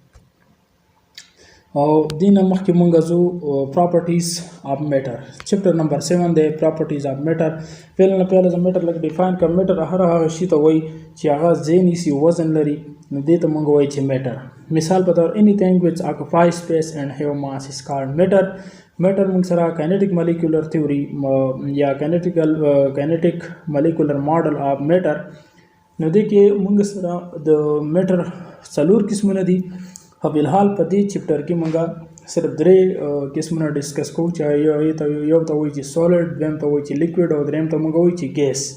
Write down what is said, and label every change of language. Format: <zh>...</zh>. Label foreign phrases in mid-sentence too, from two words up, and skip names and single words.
<ps>او دین مخکې مونږ ځو</ps> <en>properties of matter. chapter number</en> <ps>7 دی</ps> <en>properties of matter.</en> <ps>پیله د میټر لکه ډیفاین کړه. میټر هغه شي ته وایي چې هغه ځای نیسي، وزن لري، نو دې ته مونږ وایو چې میټر. مثال په تور</ps> <en>anything which occupies space and have mass is called matter.</en> <ps>میټر مونږ سره</ps> <en>kinetic molecular theory</en> <ps>یا</ps> <en>kinetic molecular model of matter.</en> <ps>نو دې کې مونږ سره د میټر 4 قسمونه دي. په الحال په دې چپټر کې مونږ صرف 3 قسمونه ډسکس کوو، چې یو ته وایي چې سولید، دویم ته وایي چې لیکوډ او دریم ته مونږ وایي چې ګیس.</ps>